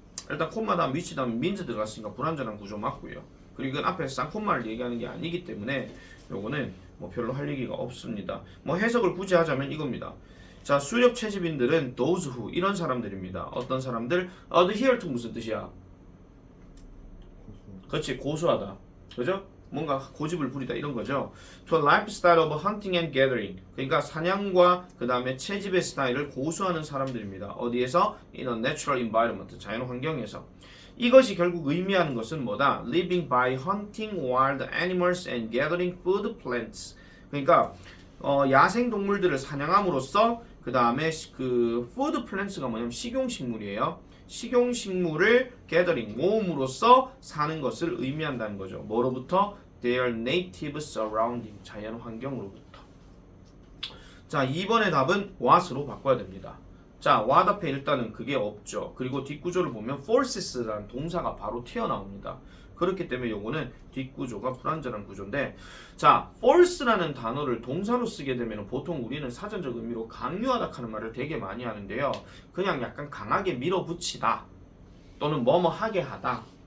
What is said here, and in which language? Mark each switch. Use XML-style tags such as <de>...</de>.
<ko>일단 콤마 다음 위치 다음 민즈 들어갔으니까 불완전한 구조 맞고요. 그리고 이건 앞에서 쌍콤마를 얘기하는 게 아니기 때문에 요거는 뭐 별로 할 얘기가 없습니다. 뭐 해석을 굳이 하자면 이겁니다. 자, 수렵 채집인들은 those who 이런 사람들입니다. 어떤 사람들? adhere to 무슨 뜻이야? 그렇지, 고수하다. 그죠? 뭔가 고집을 부리다 이런 거죠.</ko> <en>To a lifestyle of hunting and gathering.</en> <ko>그러니까 사냥과 그 다음에 채집의 스타일을 고수하는 사람들입니다.</ko> <en>어디에서? In a natural environment. 자연 환경에서.</en> <ko>이것이 결국 의미하는 것은 뭐다?</ko> <en>Living by hunting wild animals and gathering food plants.</en> <ko>그러니까 야생 동물들을 사냥함으로써 그 다음에 그 food plants가 뭐냐면 식용식물이에요. 식용식물을 gathering 모음으로써 사는 것을 의미한다는 거죠. 뭐로부터?</ko> <en>Their native surrounding 자연 환경으로부터.</en> <ko>자, 2번의 답은 what으로 바꿔야 됩니다. 자, what 앞에 일단은 그게 없죠. 그리고 뒷구조를 보면 forces라는 동사가 바로 튀어나옵니다. 그렇기 때문에 요거는 뒷구조가 불완전한 구조인데, 자, force라는 단어를 동사로 쓰게 되면 보통 우리는 사전적 의미로 강요하다 하는 말을 되게 많이 하는데요. 그냥 약간 강하게 밀어붙이다 또는 뭐뭐 하게 하다</ko>